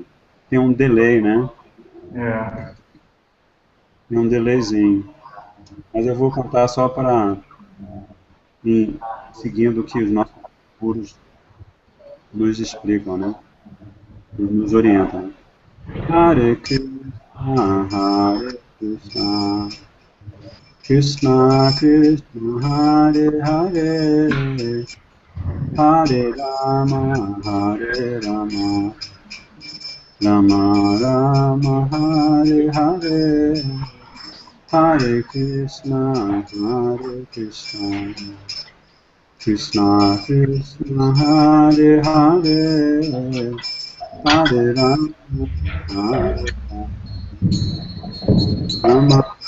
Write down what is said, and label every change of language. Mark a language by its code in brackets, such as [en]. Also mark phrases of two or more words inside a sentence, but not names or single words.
[pt] Tem um delay, né? Tem um delayzinho. Mas eu vou cantar só para ir seguindo o que os nossos gurus nos explicam, né? Nos orientam. [sa] हरे कृष्ण, हरे कृष्ण, कृष्ण कृष्ण, हरे हरे, हरे राम, हरे राम, राम राम, हरे हरे, हरे कृष्ण, हरे कृष्ण, कृष्ण कृष्ण, हरे हरे, हरे राम, हरे राम,